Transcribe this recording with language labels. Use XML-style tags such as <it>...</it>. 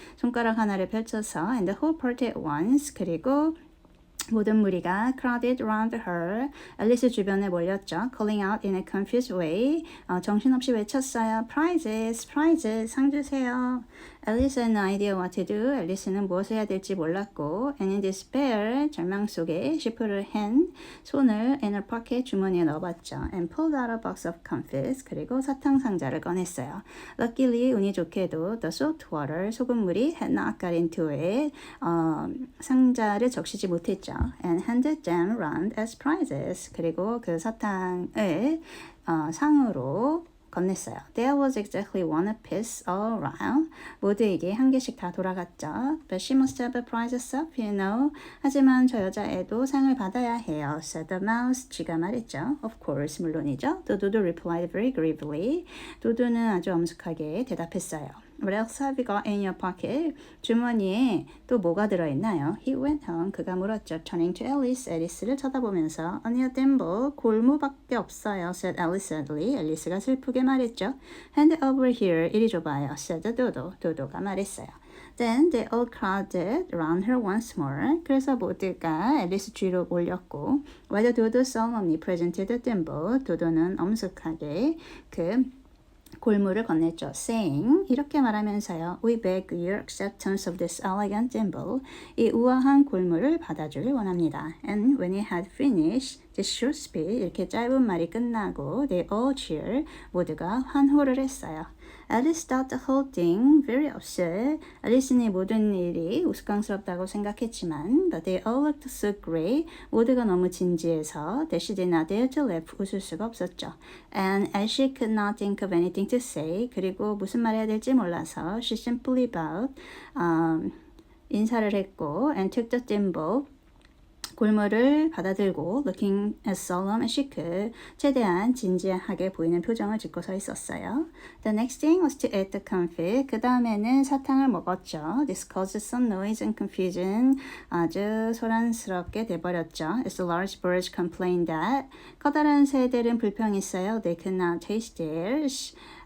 <ko>손가락 하나를 펼쳐서</ko> <en>and the whole party at once.</en> <ko>그리고 모든 무리가</ko> <en>crowded around her.</en> <ko>앨리스 주변에 몰렸죠.</ko> <en>Calling out in a confused way.</en> <ko>정신없이 외쳤어요.</ko> <en>Prizes, prizes,</en> <ko>상 주세요.</ko> <en>앨리스 had no idea what to do.</en> <ko>앨리스는 무엇을 해야 될지 몰랐고</ko> <en>and in despair,</en> <ko>절망 속에</ko> <en>she put her hand,</en> <ko>손을</ko> <en>in her pocket,</en> <ko>주머니에 넣어봤죠.</ko> <en>And pulled out a box of comfits.</en> <ko>그리고 사탕 상자를 꺼냈어요.</ko> <en>Luckily,</en> <ko>운이 좋게도</ko> <en>the salt water,</en> <ko>소금물이</ko> <en>had not got into it.</en> <ko>상자를 적시지 못했죠.</ko> <en>And handed them round as prizes.</en> <ko>그리고 그 사탕을 상으로 건넸어요.</ko> <en>There was exactly one apiece all round.</en> <ko>모두에게 한 개씩 다 돌아갔죠.</ko> <en>But she must have a prize herself, you know.</en> <ko>하지만 저 여자애도 상을 받아야 해요.</ko> <en>said the mouse.</en> <ko>쥐가 말했죠.</ko> <en>Of course,</en> <ko>물론이죠.</ko> <en>도도도 replied very gravely.</en> <ko>도도는 아주 엄숙하게 대답했어요.</ko> <en>What else have you got in your pocket?</en> <ko>주머니에 또 뭐가 들어있나요?</ko> <en>He went on.</en> <ko>그가 물었죠.</ko> <en>Turning to Alice.</en> <ko>앨리스를 쳐다보면서</ko> <en>Only a thimble.</en> <ko>골무밖에 없어요.</ko> <en>said Alice sadly.</en> <ko>앨리스가 슬프게 말했죠.</ko> <en>Hand it over here.</en> <ko>이리 줘봐요.</ko> <en>said Dodo.</en> <ko>도도가 말했어요.</ko> <en>Then they all crowded around her once more.</en> <ko>그래서 모두가 앨리스 뒤로 몰렸고</ko> <en>while Dodo solemnly presented the thimble.</en> <ko>도도는 엄숙하게 그 골무를 건넸죠.</ko> <en>Saying,</en> <ko>이렇게 말하면서요.</ko> <en>We beg your acceptance of this elegant thimble.</en> <ko>이 우아한 골무를 받아주길 원합니다.</ko> <en>And when he had finished this short speech,</en> <ko>이렇게 짧은 말이 끝나고</ko> <en>they all cheer,</en> <ko>모두가 환호를 했어요.</ko> <en>Alice thought the whole thing very absurd.</en> <ko>앨리스는 모든 일이 우스꽝스럽다고 생각했지만</ko> <en>but they all looked so grey.</en> <ko>모두가 너무 진지해서</ko> <en>that she did not dare to laugh.</en> <ko>웃을 수가 없었죠.</ko> <en>And as she could not think of anything to say,</en> <ko>그리고 무슨 말 해야 될지 몰라서</ko> <en>she simply bowed.</en> <ko>인사를 했고</ko> <en>and took the thimble.</en> <ko>골무를 받아들고</ko> <en>looking as solemn as she could,</en> <ko>최대한 진지하게 보이는 표정을 짓고 서 있었어요.</ko> <en>The next thing was to eat the confit.</en> <ko>그 다음에는 사탕을 먹었죠.</ko> <en>This caused some noise and confusion.</en> <ko>아주 소란스럽게 돼버렸죠.</ko> <en>As the large birds complained that</en> <ko>커다란 새들은 불평했어요.</ko> <en>They could not taste theirs.</en>